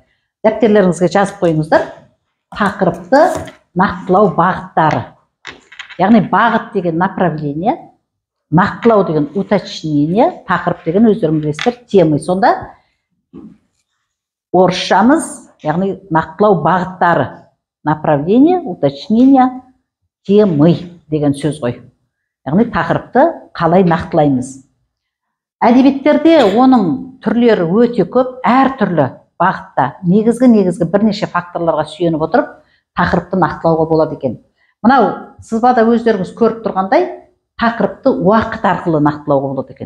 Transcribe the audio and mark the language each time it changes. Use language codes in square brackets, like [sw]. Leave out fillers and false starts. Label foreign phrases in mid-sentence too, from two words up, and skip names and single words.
[kk] Дәптерлеріңізге жазып қойыңыздар. Тақырыпты нақтылау бағыттары. Яғни бағыт деген направление, нақтылау деген уточнение, тақырып деген өздеріңіз білесіздер темы. Сонда орысшамыз, яғни нақтылау бағыттары. [ru] Направление, уточнение, темы [kk] деген сөз ғой. Яғни тақырыпты қалай нақтылаймыз. Әдебиеттерде оның түрлері өте көп, әртүрлі бағытта, негізгі бірнеше факторларға сүйеніп отырып, тақырыпты нақтылауға болады екен. Мынау сызбада өздеріңіз көріп тұрғандай, тақырыпты уақыт арқылы нақтылауға болады екен.